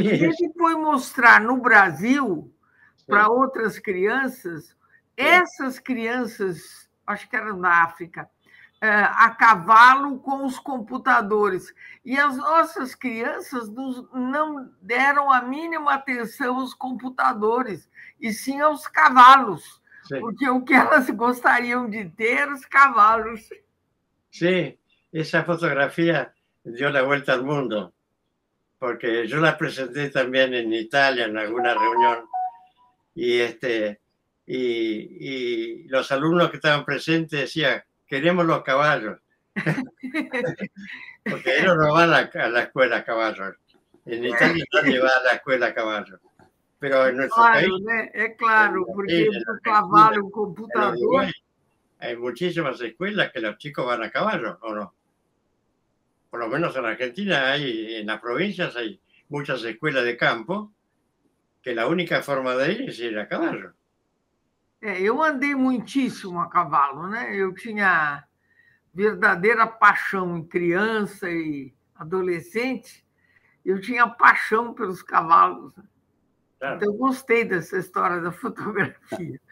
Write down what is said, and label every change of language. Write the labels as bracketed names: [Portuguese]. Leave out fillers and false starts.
[Portuguese] E ele foi mostrar no Brasil, para outras crianças, essas crianças, acho que eram da África, a cavalo com os computadores. E as nossas crianças não deram a mínima atenção aos computadores, e sim aos cavalos, porque o que elas gostariam de ter, os cavalos. [Spanish] Sí, esa fotografía dio la vuelta al mundo, porque yo la presenté también en Italia en alguna reunión y los alumnos que estaban presentes decían, queremos los caballos, porque ellos no van a la escuela a caballos. En Italia nadie va a la escuela a caballos, pero en nuestro país... [Portuguese] Né? É claro, porque o cavalo e o computador... [Spanish] Hay muchísimas escuelas que los chicos van a caballo, ¿o no? Por lo menos en Argentina en las provincias hay muchas escuelas de campo que la única forma de ir es ir a caballo. [Portuguese] Eu andei muitíssimo a cavalo, né? Eu tinha verdadeira paixão em criança e adolescente, eu tinha paixão pelos cavalos. Claro. Então, eu gostei dessa história da fotografia.